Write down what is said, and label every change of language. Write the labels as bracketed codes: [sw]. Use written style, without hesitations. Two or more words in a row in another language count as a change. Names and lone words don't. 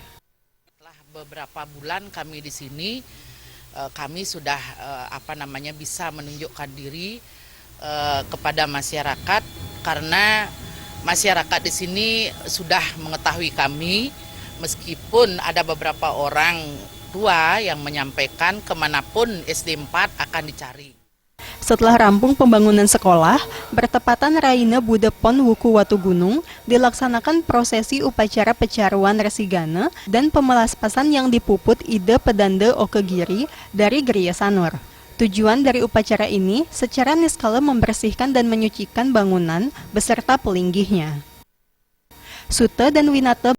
[id] Setelah beberapa bulan kami di sini, kami sudah bisa menunjukkan diri kepada masyarakat, karena masyarakat di sini sudah mengetahui kami, meskipun ada beberapa orang tua yang menyampaikan kemanapun SD 4 akan dicari. Setelah rampung pembangunan sekolah, bertepatan Raina Bude Pon Wuku Watu Gunung, dilaksanakan prosesi upacara pecaruan resigana dan pemelaspasan yang dipuput Ide Pedande Okegiri dari Geria Sanur. Tujuan dari upacara ini secara niskala membersihkan dan menyucikan bangunan beserta pelinggihnya. Sute dan Winata